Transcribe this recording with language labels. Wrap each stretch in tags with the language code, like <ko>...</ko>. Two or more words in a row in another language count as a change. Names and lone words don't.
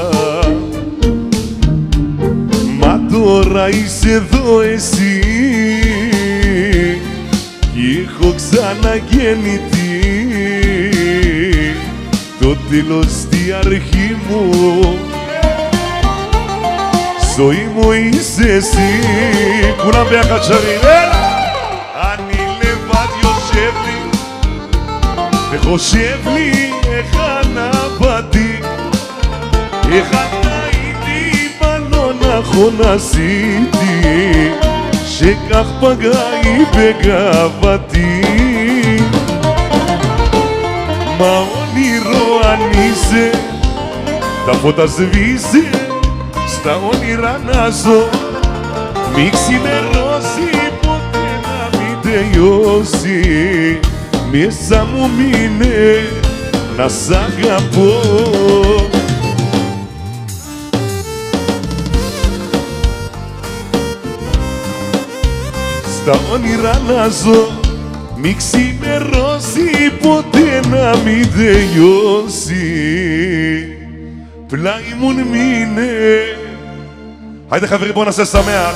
<el>Μα τώρα είσαι εδώ εσύ κι έχω ξαναγεννηθεί, το τέλος στη αρχή μου, ζωή μου είσαι εσύ.</el> <he>כולם ביחד שרים, אני לבד יושב לי וחושב לי איך אני באתי, איך הייתי בלא נכון עשיתי, שכך פגעי בגאוותי.</he> <el>מה όνειρο αν είσαι, τα φώτα σβήσε, στα όνειρα να ζω. Μη ξημερώσει ποτέ να μην τελειώσει, μέσα μου μείνε να σ' αγαπώ. Στα όνειρα να ζω, μη ξημερώσει ποτέ να μην τελειώσει, πλάι μου μείνε.</el> <he>היידה חברים, בואו נעשה שמח.</he>